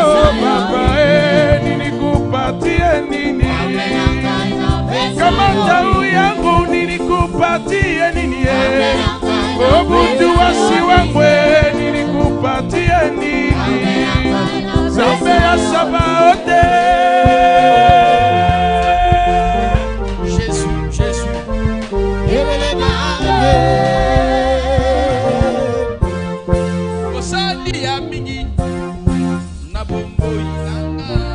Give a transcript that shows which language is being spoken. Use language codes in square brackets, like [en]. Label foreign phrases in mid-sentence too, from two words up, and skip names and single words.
[sw] Baba nilikupatia nini? Kama tawi yangu nilikupatia nini? Mungu wasi wangu nilikupatia nini? [ln] Zambe ya Sabaote. Jésus. Osali ya mingi na bombo inanga.